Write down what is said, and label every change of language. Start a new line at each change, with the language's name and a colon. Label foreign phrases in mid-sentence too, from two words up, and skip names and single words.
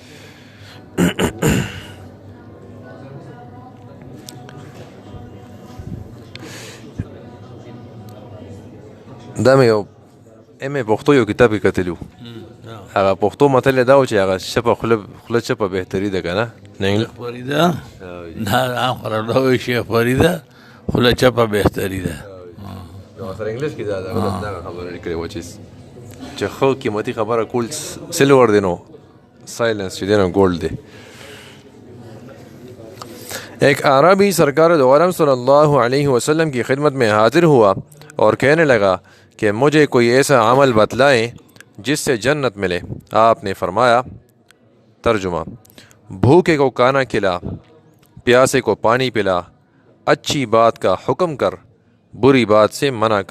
Pashto: دا مې یو پښتو یو کتاب کې کتلی و، هغه پښتو متل یې دا و چې هغه چپه خوله چپه بهتري ده که نه. فریده نه عام خراب دا وایي شیخ فریده خوله چپه بهتري ده. سره انګلیش کې دا خبره لیکلې وه چې ښه قیمتي خبره کول سلور دی، نو سائلنس چې دی نو گولڈ دی.
Urdu: ایک اعرابی سرکار دو عالم صلی اللہ علیہ وسلم کی خدمت میں حاضر ہوا اور کہنے لگا کہ مجھے کوئی ایسا عمل بتلائیں جس سے جنت ملے. آپ نے فرمایا، ترجمہ: بھوکے کو کھانا کھلا، پیاسے کو پانی پلا، اچھی بات کا حکم کر، بری بات سے منع کر.